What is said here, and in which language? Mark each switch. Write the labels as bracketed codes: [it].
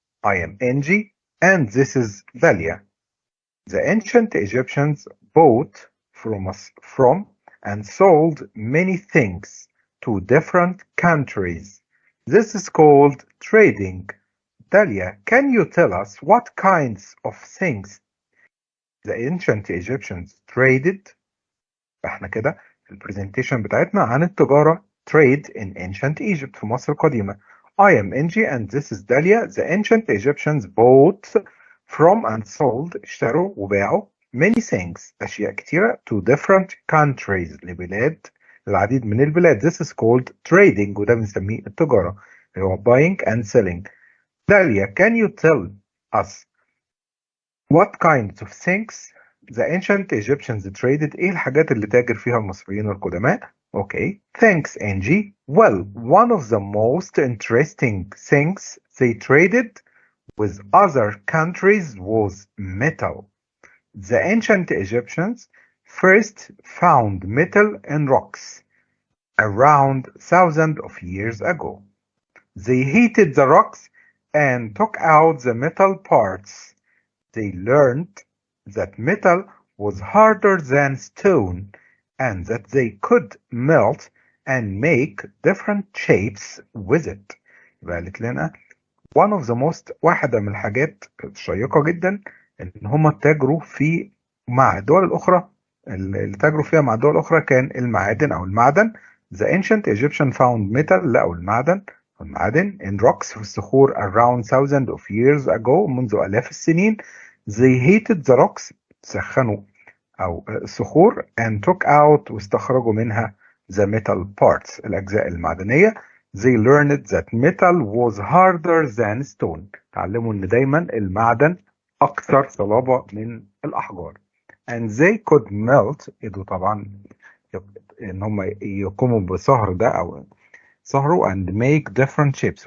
[en] I am Angie and this is Dalia. The ancient Egyptians bought from and sold many things to different countries. This is called trading. Dalia, can you tell us what kinds of things the ancient Egyptians traded? [ar] احنا كده البرزنتيشن بتاعتنا عن التجارة [en] trade in ancient Egypt [ar] في مصر القديمة. [en] I am Angie and this is Dalia. The ancient Egyptians bought from and sold [ar] اشتروا وباعوا [en] many things [ar] أشياء كتيرة [en] to different countries [ar] العديد من البلاد. [en] This is called trading [ar] وده بنسميه التجارة اللي هو [en] buying and selling. Dalia, can you tell us what kinds of things the ancient Egyptians traded? [ar] ايه الحاجات اللي تاجر فيها المصريين القدماء؟ [en] Okay, thanks Angie. Well, one of the most interesting things they traded with other countries was metal. The ancient Egyptians first found metal in rocks around thousands of years ago. They heated the rocks and took out the metal parts. They learned that metal was harder than stone and that they could melt and make different shapes with it. [ar] قالت لنا واحدة من الحاجات الشيقة جدا ان هم تاجروا في مع الدول الأخرى. اللي تاجروا فيها مع الدول الأخرى كان المعادن أو المعدن. [en] The ancient Egyptian found metal [ar] لقوا المعادن [en] in rocks [ar] في الصخور [en] around thousands of years ago [ar] منذ آلاف السنين. [en] They heated the rocks [ar] سخنوا أو الصخور [en] and took out [ar] واستخرجوا منها [en] the metal parts [ar] الأجزاء المعدنية. [en] They learned that metal was harder than stone. [ar] تعلموا إن دايما المعدن أكثر صلابة من الأحجار. [en] And they could melt [ar] قدروا طبعا إن هم يقوموا بصهر ده أو صهروا [en] and make different shapes.